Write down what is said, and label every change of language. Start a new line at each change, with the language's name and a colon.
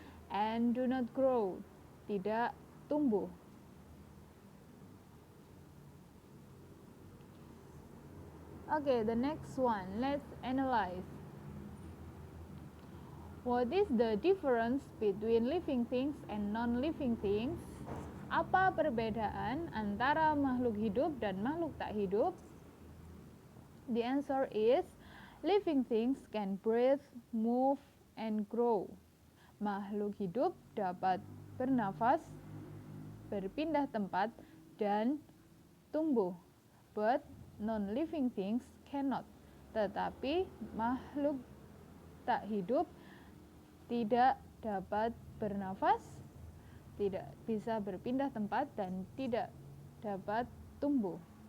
English: And do not grow,
Indonesian: tidak tumbuh.
English: Okay, the next one, let's analyze. What is the difference between living things and non-living things?
Indonesian: Apa perbedaan antara makhluk hidup dan makhluk tak hidup?
English: The answer is, living things can breathe, move, and grow.
Indonesian: Makhluk hidup dapat bernafas, berpindah tempat, dan tumbuh.
English: But non-living things cannot.
Indonesian: Tetapi makhluk tak hidup tidak dapat bernafas, tidak bisa berpindah tempat, dan tidak dapat tumbuh.